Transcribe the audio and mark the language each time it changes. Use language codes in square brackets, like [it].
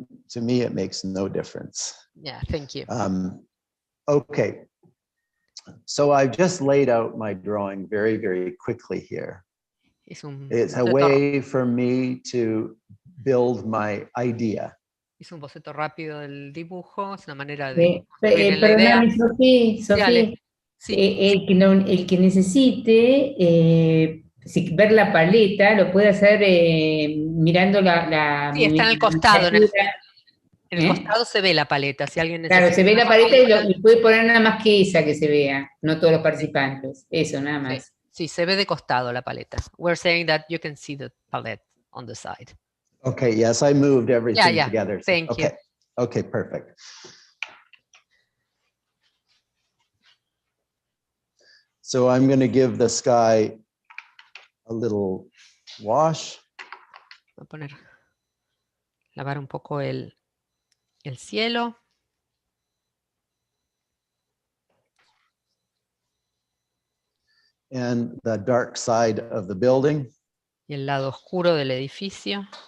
[en] To me, it makes no difference. Yeah, thank you. Okay. So I've just laid out my drawing very, very quickly here. It's a way for me to build my idea. [es] Hice un boceto rápido del dibujo, es una manera de... Perdóname, Sofía. Sí. El que necesite ver la paleta, lo puede hacer mirando la... Sí, está en el costado. En el costado se ve la paleta. Si alguien necesita... Claro, se ve la paleta y puede poner nada más que esa que se vea, no todos los participantes. Eso, nada más. Sí, se ve de costado la paleta. [en] We're saying that you can see the palette on the side. Okay, yes, I moved everything yeah. together. Thank you. Okay, perfect. So I'm going to give the sky a little wash. [es] Voy a lavar un poco el cielo. [en] And the dark side of the building. [es] Y el lado oscuro del edificio.